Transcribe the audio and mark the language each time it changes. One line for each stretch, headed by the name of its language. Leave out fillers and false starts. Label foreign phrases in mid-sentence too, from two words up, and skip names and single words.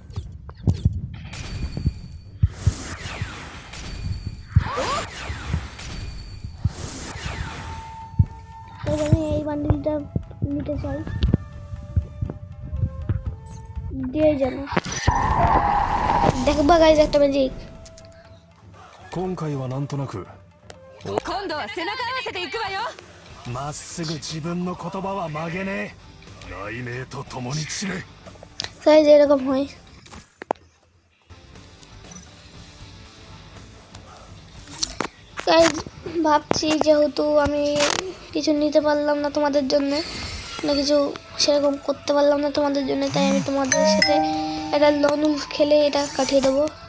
Bangla: আমি এই বান্ডিলটা নিতে চাই, দিয়ে জানো দেখবা গাইজ একটা ম্যাজিক।
Japanese: 今回はなんとなく今度は背中合わせていくわよ。まっすぐ自分の言葉は曲げねえ。雷鳴と共に散れ。
Bangla: গাইজ এরকম হয়। গাইজ ভাবছি যেহেতু আমি কিছু নিতে পারলাম না তোমাদের জন্য, না কিছু সেরকম করতে পারলাম না তোমাদের জন্য, তাই আমি তোমাদের সাথে এটা লনুল খেলে এটা কাটিয়ে দেবো।